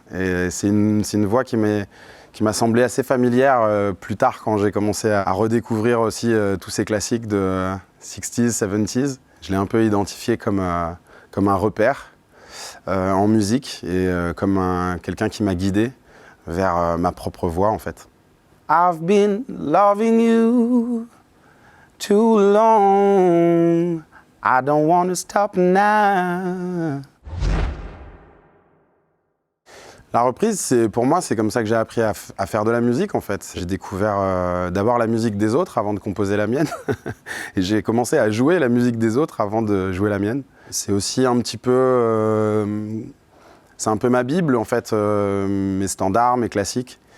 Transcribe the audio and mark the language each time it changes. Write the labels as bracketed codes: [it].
[fr] Et c'est une voix qui m'a semblé assez familière plus tard, quand j'ai commencé à redécouvrir aussi tous ces classiques de 60s, 70s. Je l'ai un peu identifié comme un repère en musique et comme quelqu'un qui m'a guidé vers ma propre voix, en fait. [en] I've been loving you too long, I don't want to stop now. [fr] La reprise, pour moi, c'est comme ça que j'ai appris à faire de la musique, en fait. J'ai découvert d'abord la musique des autres avant de composer la mienne. Et j'ai commencé à jouer la musique des autres avant de jouer la mienne. C'est aussi un petit peu... c'est un peu ma Bible, en fait, mes standards, mes classiques.